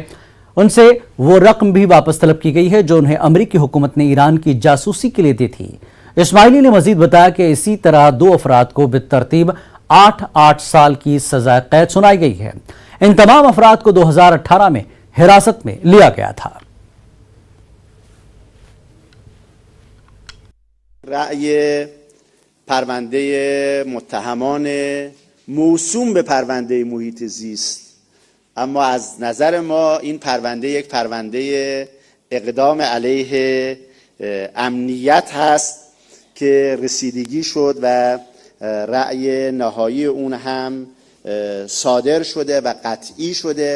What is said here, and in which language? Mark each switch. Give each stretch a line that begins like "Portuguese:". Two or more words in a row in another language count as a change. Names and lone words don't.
Urdu: ان سے وہ رقم بھی واپس طلب کی گئی ہے جو انہیں امریکی حکومت نے ایران کی جاسوسی کے لیے دی تھی. اسماعیلی نے مزید بتایا کہ اسی طرح 2 افراد کو بالترتیب 8-8 سال کی سزا قید سنائی گئی ہے. ان تمام افراد کو 2018 میں حراست میں لیا گیا تھا.
Persian: رأی پرونده متهمان موسوم به پرونده محیط زیست، اما از نظر ما این پرونده یک پرونده اقدام علیه امنیت هست که رسیدگی شد و رأی نهایی اون هم صادر شده و قطعی شده.